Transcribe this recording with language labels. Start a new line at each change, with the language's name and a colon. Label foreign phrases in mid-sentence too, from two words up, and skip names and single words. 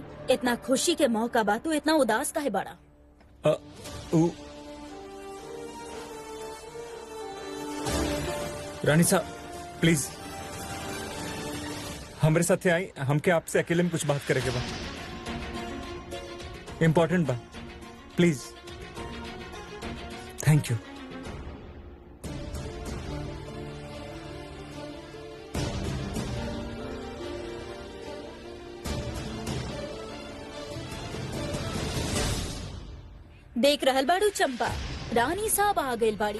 Bhojpuri: इतना खुशी के मौका बा, तू इतना उदास काहे बड़ा? रानी सा प्लीज हमारे साथ आई, हमके आपसे अकेले में कुछ बात करेंगे बा, इम्पोर्टेंट बा, प्लीज।
English: Thank you.
Bhojpuri: देख रहल बाड़ू चंपा, रानी साहब आ गइल बाड़ी।